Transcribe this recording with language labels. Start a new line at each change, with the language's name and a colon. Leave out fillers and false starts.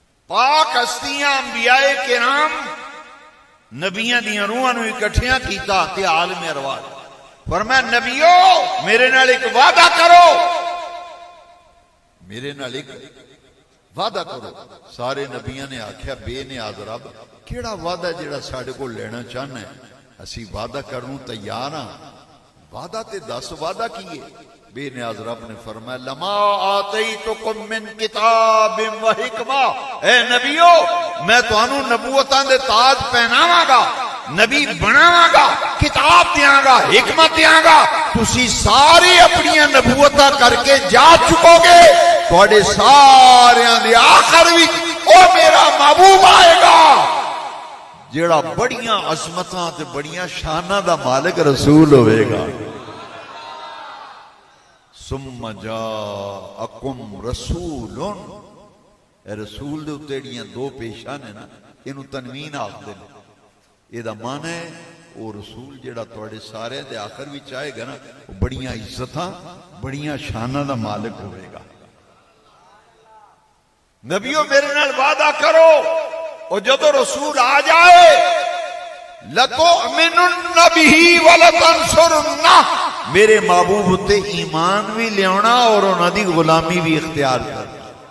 Punjabi: پاک ہستیاں انبیاء کرام نبیاں دیاں روحاں نو اکٹھیاں کیتا تے عالم ارواح فرمایا نبیو میرے نال ایک وعدہ کرو، میرے نال ایک وعدہ کرو. سارے نبیاں نے آکھیا بے نیاز رب کیڑا وعدہ جڑا ساڈے کول لینا چاہنا ہے؟ اسی وعدہ کرنوں تیار ہاں، وعدہ تے دس وعدہ کیے. بے نیاز رب نے فرمایا
Arabic: لما آتیتکم من کتاب و حکمہ.
Punjabi: اے نبیو میں تانوں نبوتاں دے تاج پہناواں گا، نبی بناواں گا، کتاب دیاں گا، حکمت دیاں گا. تسی سارے اپنی نبوتاں کر کے جا چکو گے، تواڈے ساریاں دے آخر وچ او میرا محبوب آئے گا جیڑا بڑیاں عظمتاں تے بڑیاں شاناں دا مالک رسول ہوئے گا.
Arabic: ثم جاءکم رسول.
Punjabi: اے رسول دے اتےڑیاں دو پیشاں نے نا اینو تنوین آکھدے نے. یہ دا معنی ہے وہ رسول جیڑا تواڈے سارے دے آخر وچ آئے گا نا وہ بڑیاں عزتاں بڑیاں شاناں دا مالک ہوئے گا. نبیوں میرے نال وعدہ کرو اور جدو رسول آ جائے
Arabic: لَتُؤْمِنُنَّ بِهِ وَلَتَنْصُرُنَّهُ.
Punjabi: میرے محبوب تے ایمان بھی لیونا اور انہاں دی غلامی بھی اختیار کرنا.